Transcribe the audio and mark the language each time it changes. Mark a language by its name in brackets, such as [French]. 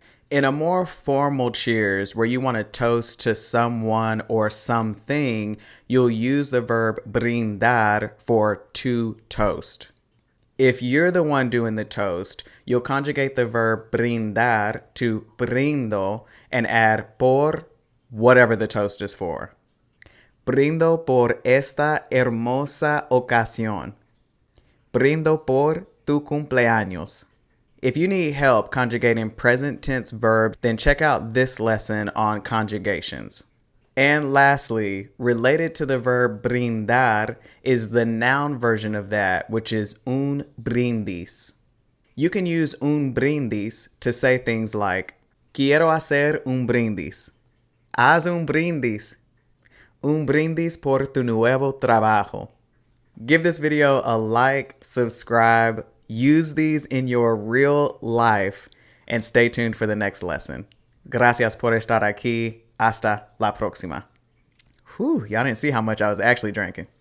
[English] In a more formal cheers where you want to toast to someone or something, you'll use the verb brindar for to toast. If you're the one doing the toast, you'll conjugate the verb brindar to brindo and add por whatever the toast is for. [Spanish] Brindo por esta hermosa ocasión. Brindo por tu cumpleaños. [English] If you need help conjugating present tense verbs, then check out this lesson on conjugations. And lastly, related to the verb brindar is the noun version of that, which is un brindis. You can use un brindis to say things like, [Spanish] quiero hacer un brindis. Haz un brindis. Un brindis por tu nuevo trabajo. [English] Give this video a like, subscribe, use these in your real life, and stay tuned for the next lesson. [Spanish] Gracias por estar aquí. Hasta la próxima. [English] Whew, y'all didn't see how much I was actually drinking.